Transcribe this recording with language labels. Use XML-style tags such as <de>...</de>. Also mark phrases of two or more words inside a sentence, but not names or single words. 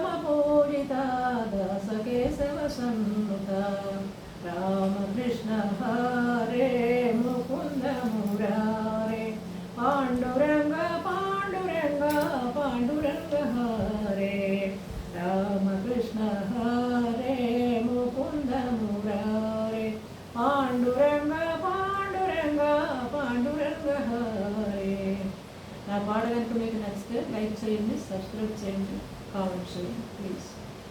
<sa>पूजिता दास केशव सन्नुता रामकृष्ण हरे मुकुन्द मुरारे पाण्डुरङ्ग पाण्डुरङ्ग पाण्डुरङ्ग हरे रामकृष्ण हरे मुकुन्द मुरारे पाण्डुरङ्ग पाण्डुरङ्ग पाण्डुरङ्ग हरे</sa> <te>నా పాట కనుక మీకు నచ్చితే లైక్ చేయండి, సబ్స్క్రైబ్ చేయండి, కామెంట్ చేయండి ప్లీజ్.</te>